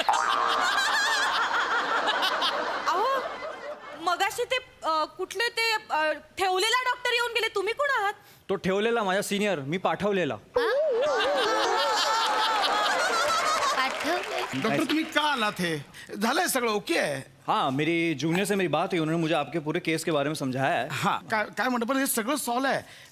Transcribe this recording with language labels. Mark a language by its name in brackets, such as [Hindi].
[Marathi] अहो मगाशी ते कुठले ते ठेवलेला डॉक्टर येऊन गेले. तुम्ही कोण आहात? तो ठेवलेला माझा सिनियर मी पाठवलेला. डॉक्टर तुम्ही का आलात हे झालंय सगळं ओके आहे. [Hindi] हाँ मेरी जूनियर से मेरी बात हुई उन्होंने मुझे आपके पूरे केस के बारे में समझाया है. [Marathi] हा काय म्हणतो पण हे सगळं सॉल्व आहे.